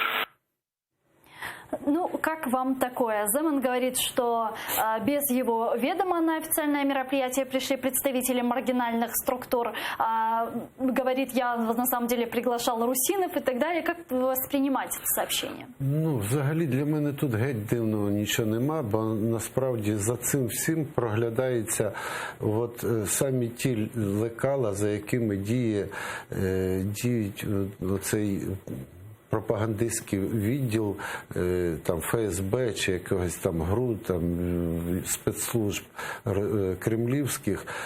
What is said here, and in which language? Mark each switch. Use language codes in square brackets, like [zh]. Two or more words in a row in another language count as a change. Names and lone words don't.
[ru] Ну, как вам такое? Земан говорит, что без его ведома на официальное мероприятие пришли представители маргинальных структур. Говорит, я на самом деле приглашал русинов и так далее. Как воспринимать это сообщение? [uk] Ну, взагалі для мене тут геть дивного нічого нема, бо насправді за цим всім проглядається от самі ті лекала, за якими діють оцей пропагандистський відділ там ФСБ чи якогось там ГРУ, там спецслужб кремлівських.